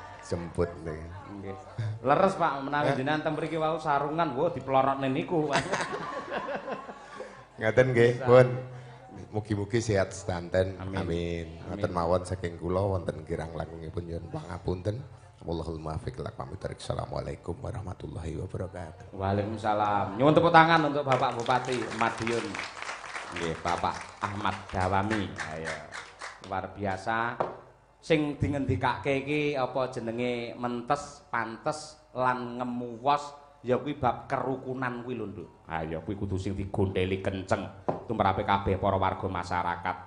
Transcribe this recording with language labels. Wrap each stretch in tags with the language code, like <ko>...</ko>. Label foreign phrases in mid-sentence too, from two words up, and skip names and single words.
<id>Jemput nih.</id> <jv>Nggih. Leres Pak menawi jenengan teng mriki wau sarungan, wo diplorotne niku. Ngaten nggih, pun. Mugi-mugi sehat sedanten. Amin. Ngaten mawon saking kula wonten kirang langkungipun nyuwun pangapunten.</jv> <ar>والله الموفق إلى أقوم الطريق. السلام عليكم ورحمة الله وبركاته.</ar> <jv>Waalaikumsalam. Nyuwun tepuk tangan untuk Bapak Bupati Madiun. Nggih, Bapak Ahmad Dawami. Ayo. Luar biasa. Sing dingendikake iki apa jenenge mentes, pantes lan ngemuwos ya kuwi bab kerukunan kuwi lho, Nduk. Ha ya kuwi kudu sing digondheli kenceng tumrape kabeh para warga masyarakat.</jv>